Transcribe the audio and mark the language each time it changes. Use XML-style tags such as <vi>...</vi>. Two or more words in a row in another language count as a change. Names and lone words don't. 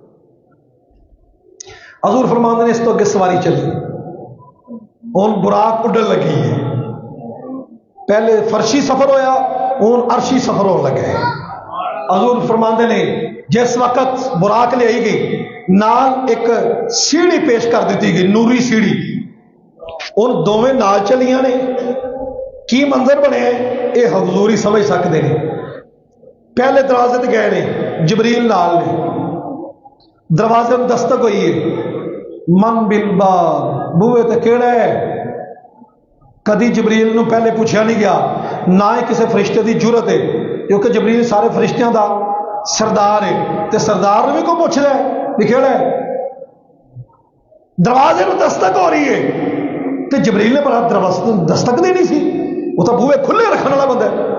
<pa>حضور فرماندے نے اس تو اگے سواری چلی، ہن براق اڈن لگی ہے، پہلے فرشی سفر ہویا ہن عرشی سفر ہونے لگا ہے۔ حضور فرماندے نے جس وقت براق لے آئی گئی نال ایک سیڑھی پیش کر دیتی گئی، نوری سیڑھی، ان دونوں نال چلیاں نے، کی منظر بنے</pa> <ur>یہ حضور ہی سمجھ سکتے ہیں۔</ur> <pa>پہلے دروازے تے گئے نے، جبریل نال نے، دروازے میں دستک ہوئی ہے،</pa> <ar>من بالباب،</ar> <pa>بوئے تے کیڑا ہے، کدی جبریل نو پہلے پوچھا نہیں گیا، نہ ہی کسی فرشتے دی جرت ہے، کیونکہ جبریل سارے فرشتیاں دا سردار ہے، تے سردار نے بھی کو پوچھ رہا ہے بھی کیڑا ہے، دروازے میں دستک ہو رہی ہے، تو جبریل نے بڑا دستک دینی سی، وہ تو بوئے کھلے رکھنے والا بندہ ہے۔</pa>